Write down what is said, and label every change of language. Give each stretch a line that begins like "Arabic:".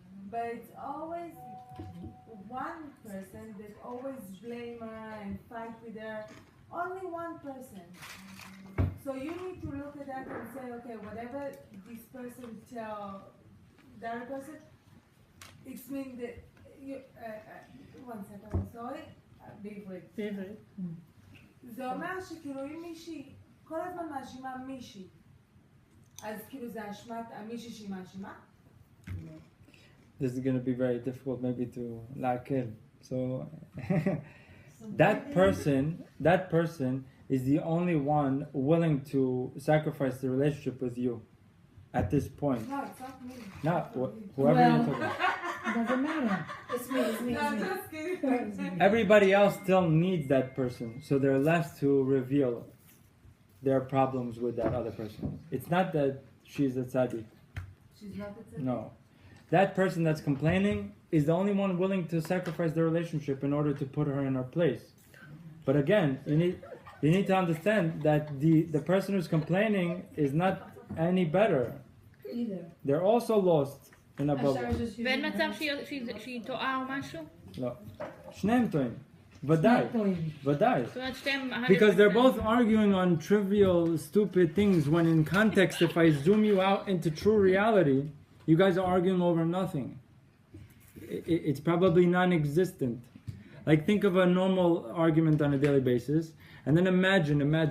English: But it's always one person that always blame her and fight with her. Only one person. So you need to look at that and say, okay, whatever this person tell the other person, it's mean that you. One second, I'm sorry.
Hebrew: בעברית. זה אומר שכאילו אם מישהי כל הזמן מאשימה מישהי, אז כאילו זה אשמת המישהי שהיא מאשימה?
English: This is going to be very difficult maybe to להקל. So that person is the only one willing to sacrifice the relationship with you at this point. No, it's not me. Not whoever you're talking about. Doesn't matter. It's me, it's me, No, it's me. just kidding. Everybody else still needs that person, so they're left to reveal their problems with that other person. It's not that she's a tzaddik. She's not the tzaddik. No. That person that's complaining is the only one willing to sacrifice the relationship in order to put her in her place. But again, You need to understand that the person who's complaining is not any better. Either. They're also lost in a bubble.
Hebrew: ואין מצב שהיא טועה או משהו? לא. שניהם טועים. ודאי. ודאי. זאת אומרת שתיהם...
English: Because they're both arguing on trivial, stupid things when in context, if I zoom you out into true reality, you guys are arguing over nothing. It's probably non-existent. Like think of a normal argument on a daily basis, and then imagine.